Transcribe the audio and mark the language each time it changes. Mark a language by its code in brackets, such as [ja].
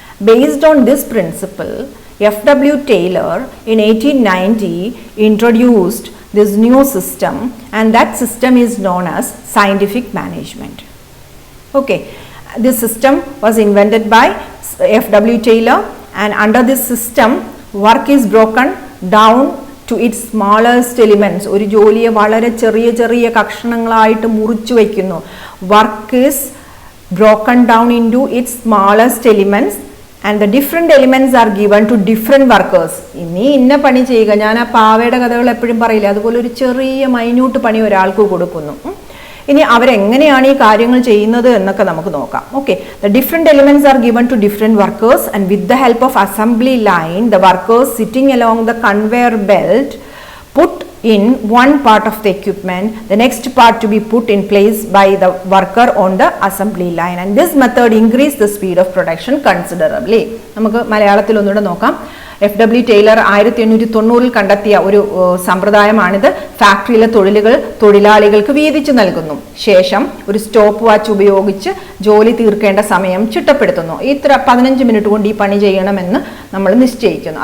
[en] Based on this principle, FW Taylor in 1890 introduced this new system, and that system is known as scientific management. Okay, this system was invented by FW Taylor, and under this system work is broken down to its smallest elements. [ml] ഒരു ജോലിയെ വളരെ ചെറിയ ചെറിയ കഷണങ്ങളായിട്ട് മുറിച്ചു വയ്ക്കുന്നു. [en] Work is broken down into its smallest elements, and the different elements are given to different workers. [ml] ഇനി ഇന്ന പണി ചെയ്യുക. ഞാൻ ആ പാവയുടെ കഥകൾ എപ്പോഴും പറയില്ല, അതുപോലെ ഒരു ചെറിയ മൈന്യൂട്ട് പണി ഒരാൾക്ക് കൊടുക്കുന്നു. ഇനി അവരെങ്ങനെയാണ് ഈ കാര്യങ്ങൾ ചെയ്യുന്നത് എന്നൊക്കെ നമുക്ക് നോക്കാം. [en] Okay, the different elements are given to different workers, and with the help of assembly line, the workers sitting along the conveyor belt put in one part of the equipment, the next part to be put in place by the worker on the assembly line, and this method increased the speed of production considerably. [ml] നമുക്ക് മലയാളത്തിൽ ഒന്നുകൂടെ നോക്കാം. FW Taylor 1890 കണ്ടെത്തിയ ഒരു സമ്പ്രദായമാണിത്. ഫാക്ടറിയിലെ തൊഴിലാളികൾക്ക് വീതിച്ചു നൽകുന്നു. ശേഷം ഒരു സ്റ്റോപ്പ് വാച്ച് ഉപയോഗിച്ച് ജോലി തീർക്കേണ്ട സമയം ചിട്ടപ്പെടുത്തുന്നു. ഇത്ര 15 മിനിറ്റ് കൊണ്ട് ഈ പണി ചെയ്യണമെന്ന് നമ്മൾ നിശ്ചയിക്കുന്നു.